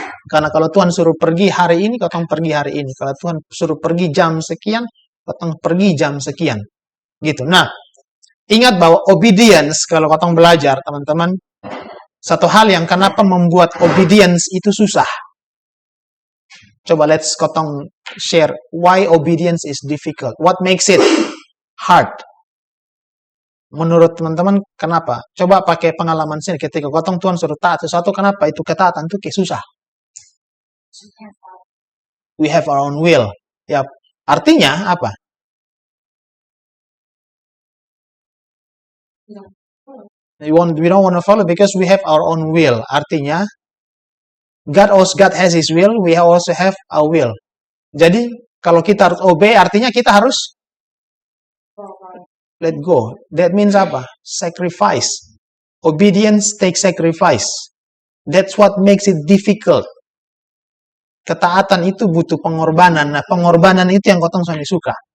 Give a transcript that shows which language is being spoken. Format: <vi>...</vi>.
<id>Karena kalau Tuhan suruh pergi hari ini, kotong pergi hari ini. Kalau Tuhan suruh pergi jam sekian, kotong pergi jam sekian. Gitu. Nah, ingat bahwa obedience, kalau kotong belajar, teman-teman, satu hal yang kenapa membuat obedience itu susah.</id> <en>Coba let's kotong share why obedience is difficult. What makes it hard?</en> <id>Menurut teman-teman, kenapa?</id> <en>Coba pakai pengalaman sini ketika kotong Tuhan suruh taat sesuatu, kenapa itu ketaatan itu kayak susah? We have our own will.</en> <id>Ya, artinya apa?</id> <en>We don't want to follow because we have our own will. Artinya, God has His will, we also have our will.</en> <id>Jadi, kalau kita harus obey, artinya kita harus let go.</id> <en>That means</en> <id>apa? Sacrifice.</id> <en>Obedience takes sacrifice. That's what makes it difficult.</en> <id>Ketaatan itu butuh pengorbanan. Nah, pengorbanan itu yang kotong sangat suka.</id>